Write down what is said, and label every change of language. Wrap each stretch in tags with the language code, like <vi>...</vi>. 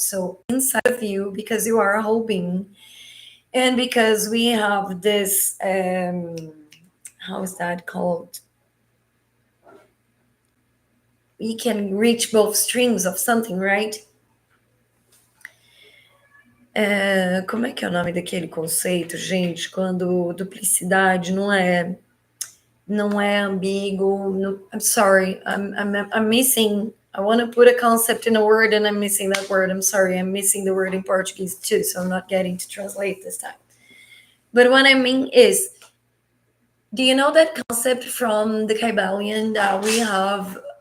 <en>So inside of you, because you are a whole being, and because we have this, how is that called? We can reach both strings of something, right?</en> <pt>Como é que é o nome daquele conceito, gente? Quando duplicidade não é ambíguo.</pt> <en>I'm sorry, I'm missing. I want to put a concept in a word and I'm missing that word. I'm sorry, I'm missing the word in Portuguese too, so I'm not getting to translate this time. But what I mean is, do you know that concept from the Kybalion that we have?</en>